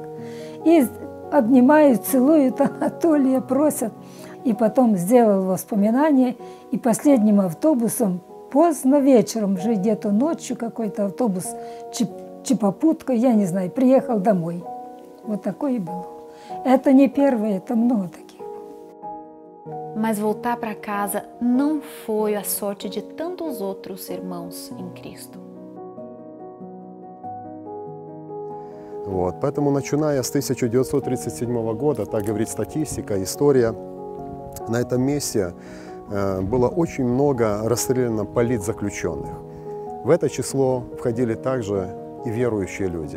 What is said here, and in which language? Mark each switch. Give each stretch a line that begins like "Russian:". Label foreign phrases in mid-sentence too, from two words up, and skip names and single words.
Russian: И обнимают, целуют Анатолия, просят. И потом сделал воспоминания, и последним автобусом, поздно вечером, уже где-то ночью какой-то автобус, чипопутка, я не знаю, приехал домой. Вот такое и было. Это не первое, это много таких.
Portuguese: Mas voltar para casa não foi a sorte de tantos outros irmãos em Cristo.
Russian: Вот, поэтому, начиная с 1937 года, так говорит статистика, история, на этом месте было очень много расстреляно политзаключенных. В это число входили также и верующие люди.